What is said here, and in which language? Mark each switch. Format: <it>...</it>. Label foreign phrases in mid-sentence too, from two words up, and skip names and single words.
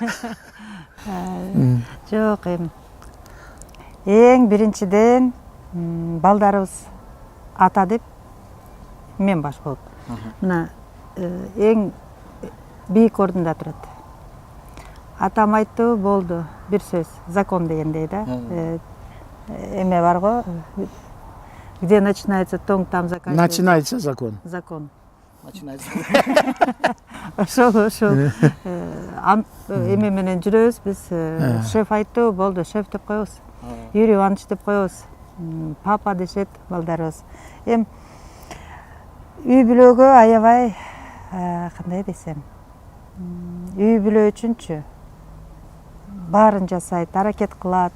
<ky>Жок, эң биринчиден балдарыбыз ата деп мен баш болуп. Мына эң бийик ордунда турат. Атам айтты, болду, бир сөз, закон дегендей да. Эме бар го,</ky> <ru>где начинается тонг, там заканчивается. Начинается закон. Закон. Начинается.</ru> <ky>Ошол эме менен жүрөбүз биз. Шеф айтты, болду, шеф деп коебуз. Юрий Иванович деп коебуз. Папа дешет балдарыбыз. Эми үй бүлөгө аябай кандай десем, үй бүлө үчүнчү баарын жасайт, аракет кылат.</ky>